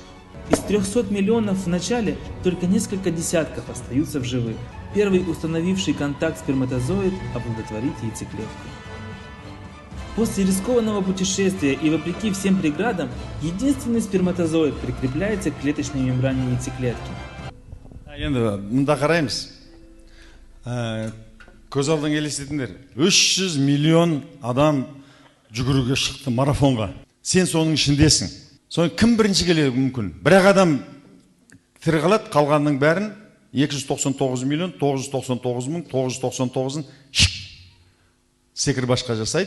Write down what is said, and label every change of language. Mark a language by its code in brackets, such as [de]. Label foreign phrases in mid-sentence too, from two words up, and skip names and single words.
[ru] Из 300 миллионов в начале только несколько десятков остаются в живых. Первый установивший контакт сперматозоид оплодотворит яйцеклетку. После рискованного путешествия и вопреки всем преградам, единственный сперматозоид прикрепляется к клеточной мембране яйцеклетки. [kk] Енді мұнда қараймыз. Көз алдың елестетіңдер. 300 миллион адам жүгіруге шықты марафонға. Сен соның ішіндесің. Соны кім бірінші келеді мүмкін? Бірақ адам тірі қалады, қалғанның бәрін 299 миллион 999 мың 999-ын секір башқа жасайды.